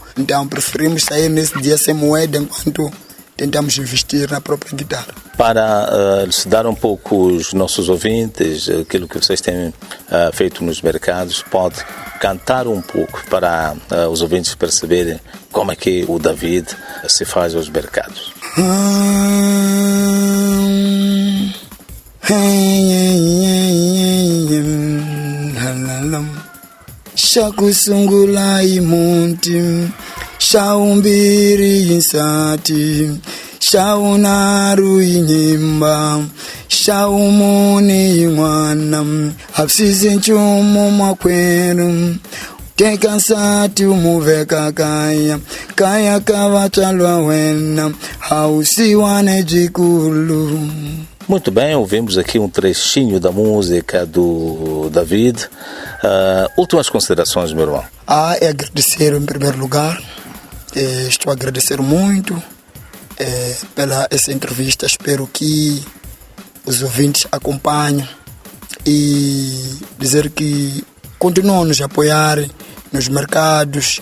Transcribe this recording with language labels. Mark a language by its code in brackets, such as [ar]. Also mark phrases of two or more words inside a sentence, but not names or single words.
[pt] Então preferimos sair nesse dia sem moeda enquanto tentamos investir na própria guitarra. Para elucidar um pouco os nossos ouvintes, aquilo que vocês têm feito nos mercados, pode cantar um pouco para os ouvintes perceberem como é que o David se faz aos mercados. [ny] Shakusungula imunti shaumbiri insati shaunaru inyimba shaumuni mwana hapsizi nchumu makweru kekansati umuveka kaya kavatalwa wena hausiwane jikulu. [pt] Muito bem, ouvimos aqui um trechinho da música do David. Últimas considerações, meu irmão. É agradecer em primeiro lugar. Estou a agradecer muito pela essa entrevista. Espero que os ouvintes acompanhem e dizer que continuam a nos apoiar nos mercados.